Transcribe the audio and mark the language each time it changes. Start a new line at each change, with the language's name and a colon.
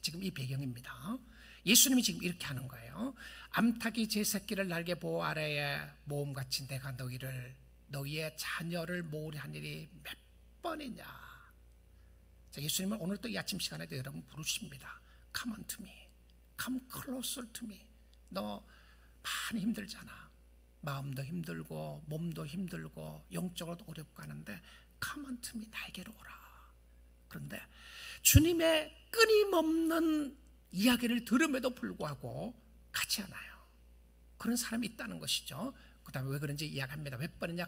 Korean: 지금 이 배경입니다. 예수님이 지금 이렇게 하는 거예요. 암탉이 제 새끼를 날개 보호 아래에 모음같이 내가 너희의 자녀를 모으려 한 일이 몇 번이냐. 자, 예수님은 오늘 또 이 아침 시간에도 여러분 부르십니다.
English: Come unto me, come closer to me.
Korean: 너 많이 힘들잖아. 마음도 힘들고 몸도 힘들고 영적으로도 어렵고 하는데
English: Come unto me,
Korean: 나에게로 오라. 그런데 주님의 끊임없는 이야기를 들음에도 불구하고 가지 않아요. 그런 사람이 있다는 것이죠. 그 다음에 왜 그런지 이야기합니다. 몇 번이냐.